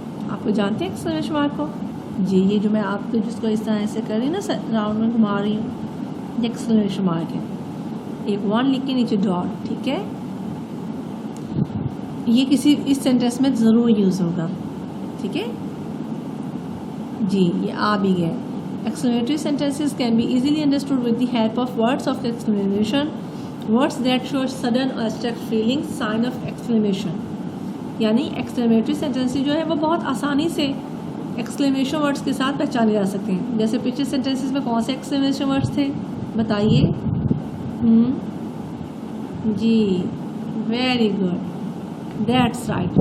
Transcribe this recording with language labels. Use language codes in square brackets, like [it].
[ur] آپ کو جانتے ہیں ایکسکلیمیشن مارک کو؟ جی، یہ جو میں آپ کو جس کو اس طرح سے کر رہی ہوں نا، راؤنڈ میں گھما رہی ہوں، یہ ایکسکلیمیشن مارک ہے. ایک ون لکھ کے نیچے ڈاٹ. ٹھیک ہے، یہ کسی اس سینٹینس میں ضرور یوز ہوگا. ٹھیک ہے جی، یہ آ بھی گئے. [en] Exclamatory sentences can be easily understood with the help of words of exclamation, words that show sudden or abstract feelings, sign of exclamation. [ur] یعنی exclamatory sentences جو ہے وہ بہت آسانی سے exclamation words کے ساتھ پہچانے جا سکتے ہیں. جیسے پچھلے sentences میں کون سے exclamation words تھے بتائیے؟ جی، [en] Very good, that's right.